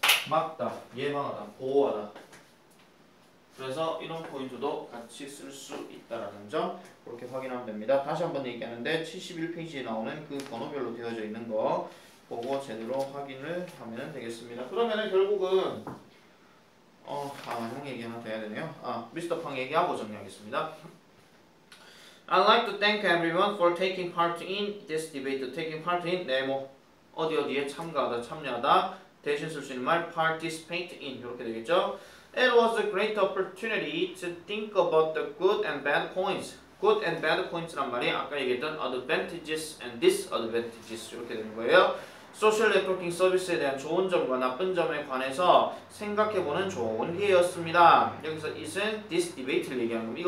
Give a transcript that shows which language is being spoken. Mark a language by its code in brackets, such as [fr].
[ko] 막다, 예방하다, 보호하다. 그래서 이런 포인트도 같이 쓸 수 있다라는 점 그렇게 확인하면 됩니다. 다시 한번 얘기하는데 71페이지에 나오는 그 번호별로 되어져 있는 거 보고 제대로 확인을 하면 되겠습니다. 그러면은 결국은 형 얘기 하나 더 해야 되네요. 미스터 팡 얘기하고 정리하겠습니다. [en] I'd like to thank everyone for taking part in this debate. taking part in [ko] 뭐 어디에 참가하다, 참여하다 대신 쓸 수 있는 말 [en] participate in [ko] 이렇게 되겠죠. [en] It was a great opportunity to think about the good and bad points. good and bad points [ko] 란 말이 아까 얘기했던 [en] advantages and disadvantages [ko] 이렇게 되는 거예요. 소셜 네트워킹 서비스에 대한 좋은 점과 나쁜 점에 관해서 생각해보는 좋은 기회였습니다. 여기서 it은 [en] this debate [ko] 를 얘기하는 겁니다.